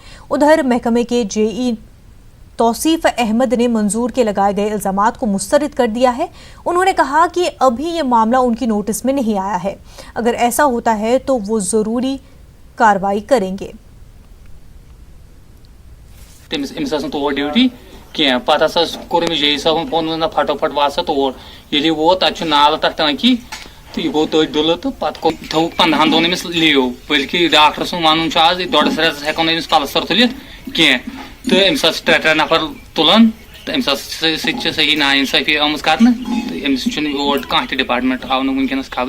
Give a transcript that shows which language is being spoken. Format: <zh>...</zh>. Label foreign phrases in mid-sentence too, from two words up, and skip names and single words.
<ur>ادھر محکمے کے JE توصیف احمد نے منظور کے لگائے گئے الزامات کو مسترد کر دیا ہے. انہوں نے کہا کہ ابھی یہ معاملہ ان کی نوٹس میں نہیں آیا ہے. اگر ایسا ہوتا ہے تو وہ ضروری کارروائی کریں گے.</ur> <ks>تور ڈیوٹی کی پتہ کور JE صاحب وون پھٹوپھٹ واسا تور ییٚلہِ ووت تتہِ چھُ نالہٕ تتھ ٹانکی تہٕ یہِ گوٚو تٔتھۍ ڈُلہٕ تہٕ پتہٕ تھوٚوُکھ 15 دۄہن أمِس لیو بٔلکہِ ڈاکٹر سُنٛد وَنُن چھُ آز 1.5 رٮ۪تس ہٮ۪کو نہٕ أمِس پلستر تُلِتھ کینٛہہ تہٕ أمِس حظ چھِ 3 نفر تُلان تہٕ أمِس حظ سۭتۍ چھِ صحیح نا اِنصٲفی آمٕژ کرنہٕ تہٕ أمِس چھُنہٕ یور کانٛہہ تہِ ڈپارٹمنٹ آو نہٕ وٕنکیٚنس خبرِ.</ks>